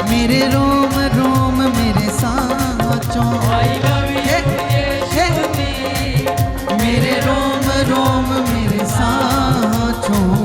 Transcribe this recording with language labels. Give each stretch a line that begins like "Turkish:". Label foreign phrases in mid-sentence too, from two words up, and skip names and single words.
Hindi: मेरे रोम रोम मेरे सांचों
English: I love you यीशु जी
Hindi: मेरे रोम रोम मेरे सांचों